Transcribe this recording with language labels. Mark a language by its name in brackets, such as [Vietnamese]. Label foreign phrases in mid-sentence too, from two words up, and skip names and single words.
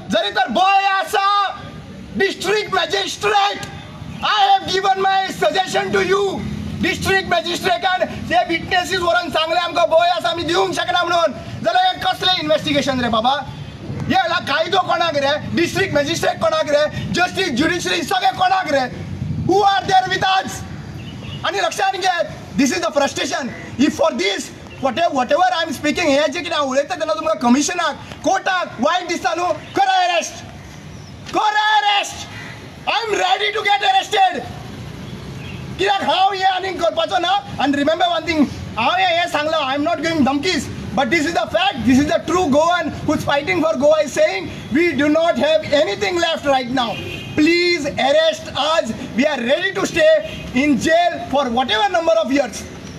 [Konkani] जरी तर भंय आसा [English] District Magistrate, I have given my suggestion to you. [Konkani] डिस्ट्रिक्ट मॅजिस्ट्रेटान जे विटनेसीस व्हरून सांगले आमकां भंय आसा आमी दिवंक शकना म्हणून, जाल्यार हे कसलें इन्व्हेस्टिगेशन रे बाबा? हे कायदो कोणाक रे? [English] District Magistrate [Konkani] कोणाक रे? [English] justice judiciary [Konkani] सगळे कोणाक रे? [English] Who are there with us? [Marathi] आणि लक्षात घे, [English] This is the frustration. If for this whatever I am speaking, [Konkani] हे जे कितें हांव उलयता तेन्ना तुमकां कमिशनाक, कोर्टाक वायट दिसता न्हू, करा अरेस्ट, करा अरेस्ट. [English] I am ready to get arrested. [Konkani] कित्याक हांव हे आनीक करपाचो ना. आनी [English] remember one thing, [Konkani] हांव हे सांगलां, [English] I am not giving धमकीज, but this is the fact. This is the true Goan who's fighting for Goa is saying we do not have anything left right now. Please arrest us. We are ready to stay in jail for whatever number of years.